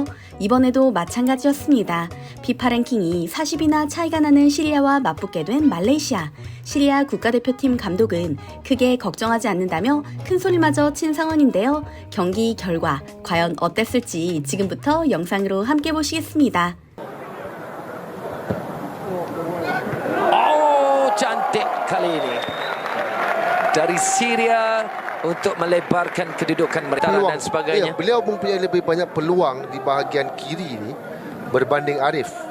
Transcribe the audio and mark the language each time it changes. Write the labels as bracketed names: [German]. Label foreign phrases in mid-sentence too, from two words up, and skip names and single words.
[Korean] 이번에도 마찬가지였습니다. 피파 랭킹이 40이나 차이가 나는 시리아와 맞붙게 된 말레이시아. 시리아 국가대표팀 감독은 크게 걱정하지 않는다며 큰소리마저 친 상황인데요. 경기 결과 과연 어땠을지 지금부터 영상으로 함께 보시겠습니다. [Malay] Cantik kali ini dari Syria untuk melebarkan kedudukan mereka dan sebagainya. Ya, beliau mempunyai lebih banyak peluang di bahagian kiri ini berbanding Arif.